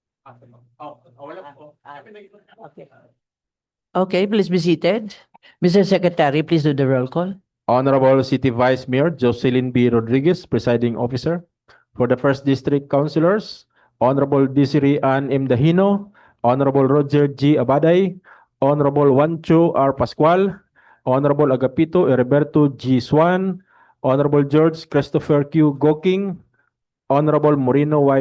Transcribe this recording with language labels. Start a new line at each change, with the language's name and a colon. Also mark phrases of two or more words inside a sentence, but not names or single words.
English: Okay, please be seated. Mr. Secretary, please do the roll call. Honorable City Vice Mayor Jocelyn B. Rodriguez, Presiding Officer. For the First District Councilors, Honorable Desiree Ann M. Dahino, Honorable Roger G. Abaday, Honorable Juancho R. Pascual, Honorable Agapito Heriberto G. Swan, Honorable George Christopher Q. Goking, Honorable Moreno Y.